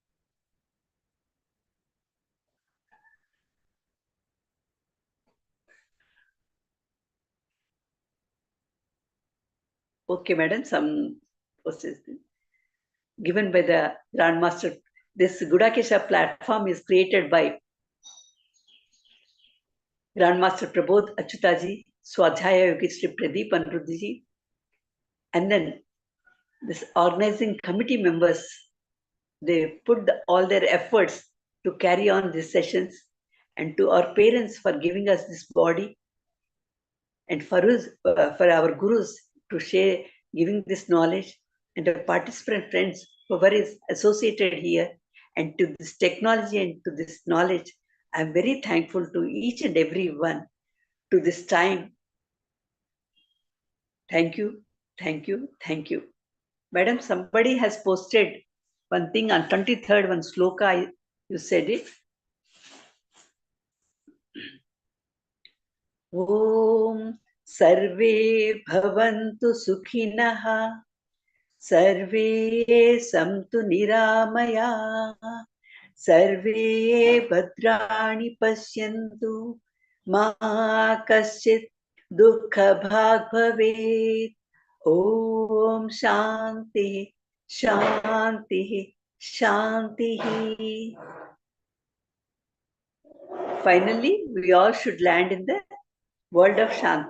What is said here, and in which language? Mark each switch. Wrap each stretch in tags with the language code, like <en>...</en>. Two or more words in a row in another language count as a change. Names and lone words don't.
<en>Okay, madam, some process given by the grandmaster. This Gudakesha platform is created by Grandmaster Prabodh Achyutha ji, Swadhyaya Yogi Sri Pradeep Anruddhi ji, and then this organizing committee members, they put all their efforts to carry on these sessions, and to our parents for giving us this body, and for us, for our gurus to share, giving this knowledge, and the participant friends whoever is associated here, and to this technology and to this knowledge. I'm very thankful to each and every one to this time. Thank you, thank you, thank you. Madam, somebody has posted one thing on 23rd, one sloka, you said it.</en> <sa>ॐ सर्वे भवन्तु सुखिनः, सर्वे सन्तु निरामयाः, सर्वे भद्राणि पश्यन्तु, मा कश्चित् दुःख भाग् भवेत्. ॐ शान्तिः, शान्तिः, शान्तिः.</sa> <en>Finally, we all should land in the world of Shanti.</en>